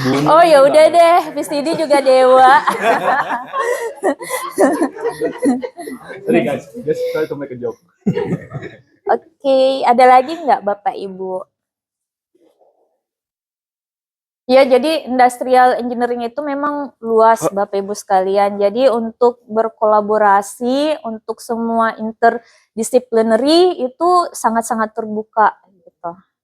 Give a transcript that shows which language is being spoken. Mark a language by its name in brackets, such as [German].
[Indonesian] Oh ya udah deh, VCD juga dewa. [English] Sorry guys, just try to make a joke. [Indonesian] Oke, ada lagi nggak Bapak Ibu? Ya, jadi industrial engineering itu memang luas Bapak Ibu sekalian. Jadi untuk berkolaborasi, untuk semua interdisciplinary itu sangat-sangat terbuka gitu.